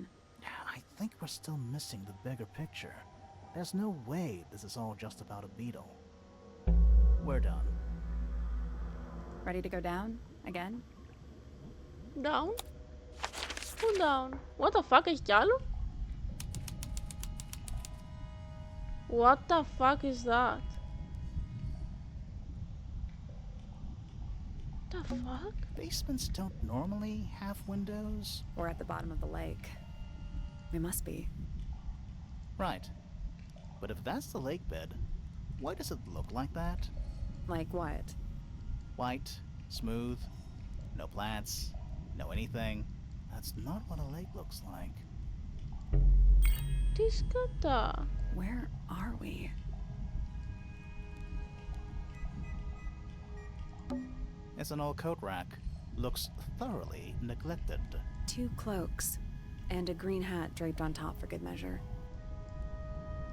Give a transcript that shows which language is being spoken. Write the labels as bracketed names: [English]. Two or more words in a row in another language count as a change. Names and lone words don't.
[English] I think we're still missing the bigger picture. There's no way this is all just about a beetle. We're done. Ready to go down? Again? Down? Πού down? What the fuck, [Greek] έχει κι άλλο? [English] What the fuck is that? The fuck? Basements don't normally have windows. We're at the bottom of the lake. We must be. Right. But if that's the lake bed, why does it look like that? Like what? White, smooth, no plants, no anything. That's not what a lake looks like. [Greek] Τι σκατά? [English] Where are we? It's an old coat rack. Looks thoroughly neglected. 2 cloaks, and a green hat draped on top for good measure.